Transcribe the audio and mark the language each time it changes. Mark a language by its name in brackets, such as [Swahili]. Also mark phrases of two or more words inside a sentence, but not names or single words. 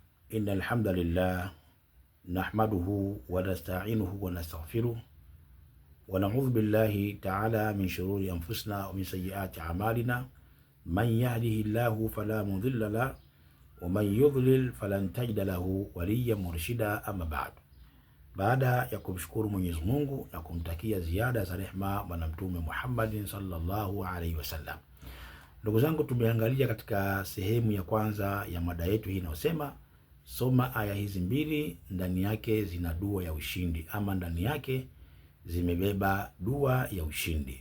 [Arabic] إن الحمد لله نحمده ونستعينه ونستغفره ونعوذ بالله تعالى من شرور أنفسنا ومن سيئات أعمالنا من يهده الله فلا مضل له ومن يضلل فلن تجد له وليا مرشدا. أما بعد, [Swahili] baada ya kumshukuru Mwenyezi Mungu na kumtakia ziada za rehma Bwana Mtume Muhammadin [Arabic] صلى الله عليه وسلم, [Swahili] ndugu zangu, tumeangalia katika sehemu ya kwanza ya mada yetu hii inayosema soma aya hizi mbili, ndani yake zina dua ya ushindi, ama ndani yake zimebeba dua ya ushindi.